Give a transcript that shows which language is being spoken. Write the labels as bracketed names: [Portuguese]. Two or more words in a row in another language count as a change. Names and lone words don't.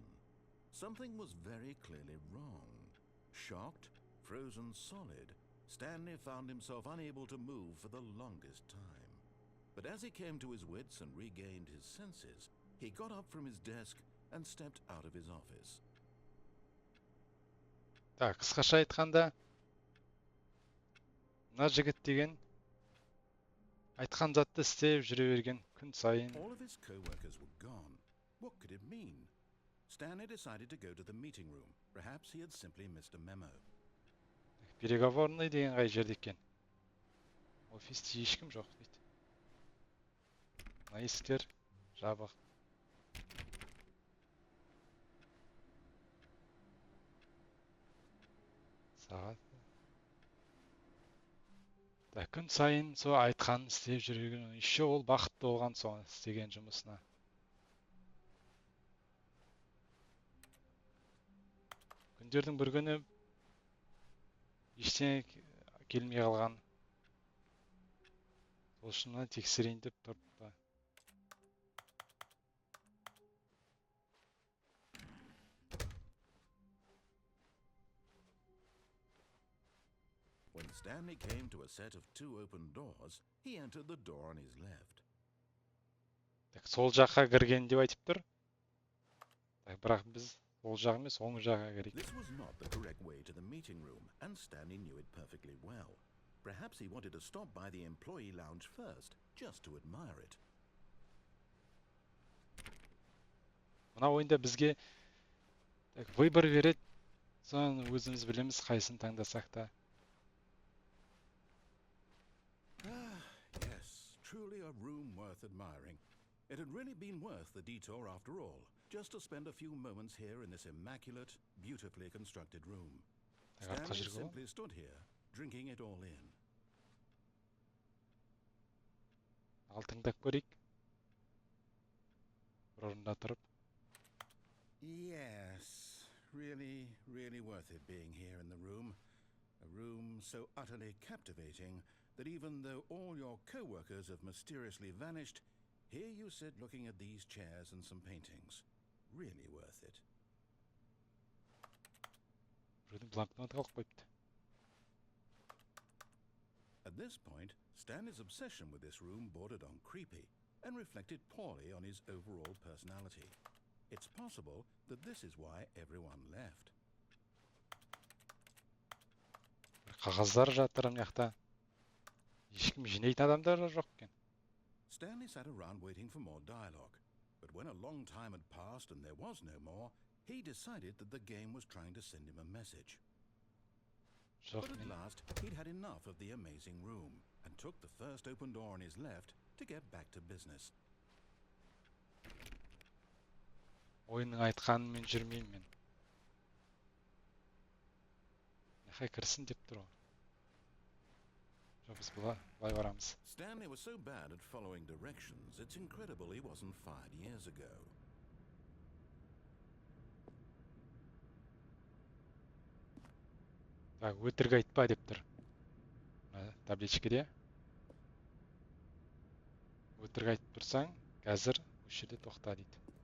[English] Something was very clearly wrong. Shocked, frozen solid, Stanley found himself unable to move for the longest time. But as he came to his wits and regained his senses, he got up from his desk and stepped out of his office. [Kazakh] Қысқаша айтқанда, мына жігіт деген айтқан затты істеп жүре берген күн сайын. [English] All of his co-workers were gone. What could it mean? Stanley decided to go to the meeting room. Perhaps he had simply missed a memo. [Kazakh] Переговорный деген қай жерде екен? Офисте ешкім жоқ дейді. Мына есіктер жабық. Сағат. Күн сайын сол айтқанын істеп жүрген, еще ол бақытты болған соң істеген жұмысына. Күндердің бір күні ештеңе келмей қалған. Сол шынына тексерейін деп тұрды. [English] When Stanley came to a set of two open doors, he entered the door on his left. [Kazakh] Сол жаққа кірген деп айтып тұр. Бірақ біз сол жақ емес, оң жаққа кірейік. [English] This was not the correct way to the meeting room, and Stanley knew it perfectly well. Perhaps he wanted to stop by the employee lounge first, just to admire it. [Kazakh] Мына ойында бізге выбор береді. Соны өзіміз білеміз, қайсын таңдасақ та. [English] Yes, truly a room worth admiring. It had really been worth the detour after all, just to spend a few moments here in this immaculate, beautifully constructed room. Stanley simply stood here, drinking it all in. [Kazakh] Ал тыңдап көрейік. Бір орында тұрып. [English] Yes, really worth it being here in the room. A room so utterly captivating that even though all your co-workers have mysteriously vanished, here you sit looking at these chairs and some paintings. Really worth it. At this point, Stanley's obsession with this room bordered on creepy and reflected poorly on his overall personality. It's possible that this is why everyone left. [Kazakh] Қағаздар жатыр мына жақта. Ешкім жинайтын адамдар жоқ екен. [English] Stanley sat around waiting for more dialogue, but when a long time had passed and there was no more, he decided that the game was trying to send him a message. But at last, he'd had enough of the amazing room and took the first open door on his left to get back to business. [Kazakh] Ойынның айтқанымен жүрмеймін мен. Қай кірсін деп тұр ғой. Жоқ, біз былай барамыз. [English] Stanley was so bad at following directions, it's incredible he wasn't fired years ago. [Kazakh] Так, өтірік айтпа деп тұр. Табличкеде. Өтірік айтып тұрсаң, қазір осы жерде тоқта дейді.